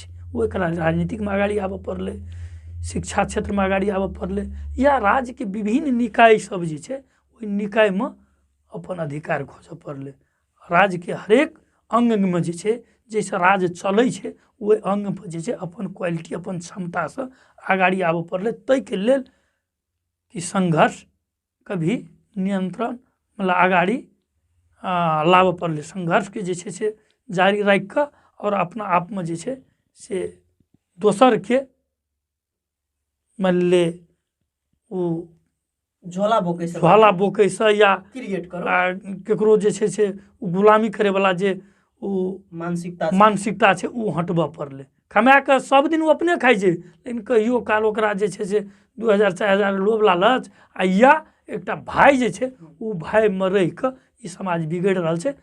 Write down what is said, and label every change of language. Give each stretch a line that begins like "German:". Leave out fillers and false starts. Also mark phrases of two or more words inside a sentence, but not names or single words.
Maithili: ओहिके राजनीतिकमे अगाडि आबऽ पड़लै, शिक्षा क्षेत्रमे अगाडि आबऽ पड़लै, या राज्यके विभिन्न निकाय सब जे छै ओहि निकायमे अपन अधिकार खोजऽ पड़लै। राज्यके हरेक अङ्गमे जे छै जैसे राज्य चलै छै ओहि अङ्गपर जे छै अपन क्वालिटी अपन क्षमतासँ अगाडि आबऽ पड़लै। ताहिके लेल कि सङ्घर्ष कभी नियन्त्रण मतलब अगाडि लाबऽ पड़लै। सङ्घर्षके जे छै से जारी राखि कऽ आओर अपना आपमे जे छै से दोसरके मानि ले ओ झोला बोकैसँ झोला बोकैसँ या क्रिएट करो ककरो जे छै से गुलामी करैवला जे ओ मानसिकता छै ओ हटबऽ पड़लै। कमा कऽ सबदिन ओ अपने खाइ छै, लेकिन कहिओ काल ओकरा जे छै से 2000-4000 लोभ लालच आ या एकटा भाय जे छै ओ भायमे रहि कऽ ई समाज बिगड़ि रहल छै।